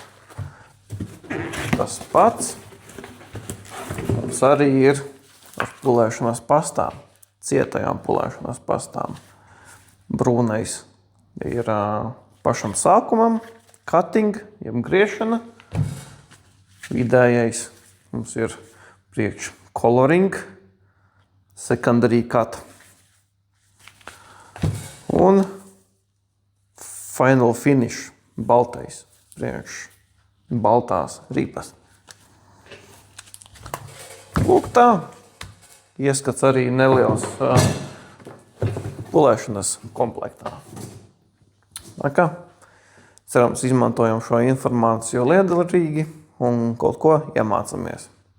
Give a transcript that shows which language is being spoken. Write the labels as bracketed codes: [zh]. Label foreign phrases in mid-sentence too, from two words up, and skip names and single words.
[lv] Tas pats mums arī ir ar pulēšanas pastām, cietajām pulēšanas pastām. Brūnais ir pašam sākumam, cutting, jeb griešana. Vidējais mums ir priekš [en] coloring, secondary cut. Un final finish, [lv] baltais, priekš baltās ripas. Lūk tā, ieskats arī neliels pulēšanas komplektā. Kā? Cerams, izmantojam šo informāciju liederīgi un kaut ko iemācamies.